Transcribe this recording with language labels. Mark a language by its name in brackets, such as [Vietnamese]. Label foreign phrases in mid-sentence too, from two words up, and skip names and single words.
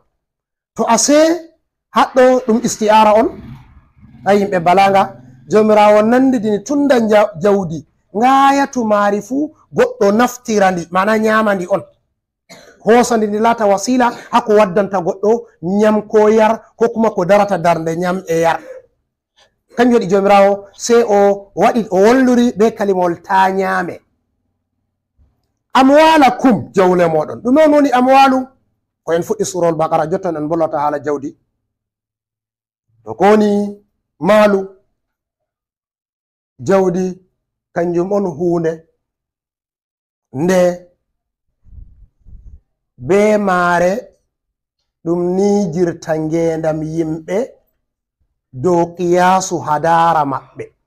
[Fula] to ase haɗɗo ɗum isti'ara on ha yimɓe balaga. jomirawo nandidini tunda jawdi ngayatu maari fuu goɗɗo naftirandi, mana ñamandi on, hosandi ndi laata wasila hako waddanta goɗɗo ñam ko yar, ko kuma ko darata darnde ñam e yar. kanjum waɗi jomirawo sey o waɗi o wolluri be kalimol ta ñaame. amwalakum jawle moɗon, ɗume on woni amwalu? ko en fuɗɗi surol bakara, jotton en bollata haala jawdi. to ko woni maalu, jawdi kanjum on hunde nde be maare ɗum nijirta ngendam yimɓe dow [Arabic] قياس حضارة [Fula] maɓɓe.